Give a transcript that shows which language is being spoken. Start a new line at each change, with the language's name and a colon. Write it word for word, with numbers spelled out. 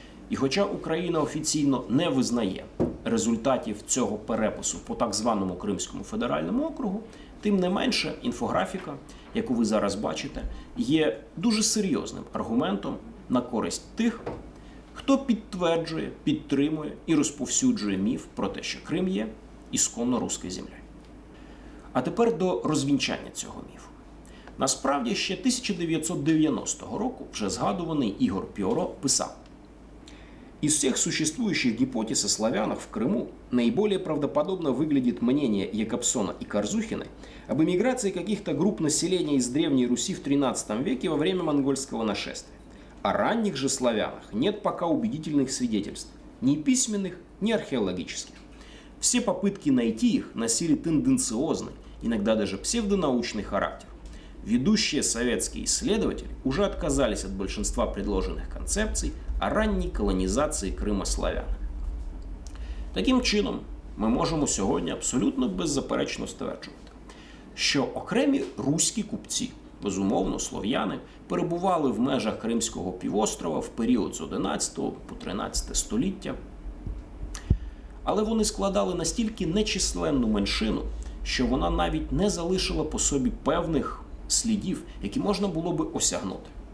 Ukrainian: І хоча Україна офіційно не визнає результатів цього перепису по так званому Кримському федеральному округу, тим не менше інфографіка, яку ви зараз бачите, є дуже серйозним аргументом на користь тих, хто підтверджує, підтримує і розповсюджує міф про те, що Крим є ісконно руською землею. А тепер до розвінчання цього міфу. Насправді, ще
Russian: тысяча девятьсот девяностого
Ukrainian: року вже згадуваний Ігор Піоро писав:
Russian: из всех существующих гипотез о славянах в Крыму наиболее правдоподобно выглядит мнение Якобсона и Корзухиной об эмиграции каких-то групп населения из Древней Руси в тринадцатом веке во время монгольского нашествия. О ранних же славянах нет пока убедительных свидетельств, ни письменных, ни археологических. Все попытки найти их носили тенденциозный, иногда даже псевдонаучный характер. Ведущие советские исследователи уже отказались от большинства предложенных концепций о
Ukrainian: ранній колонізації Крима славян. Таким чином, ми можемо сьогодні абсолютно беззаперечно стверджувати, що окремі руські купці, безумовно, слов'яни, перебували в межах Кримського півострова в період з одинадцятого по тринадцяте століття, але вони складали настільки нечисленну меншину, що вона навіть не залишила по собі певних слідів, які можна було би осягнути.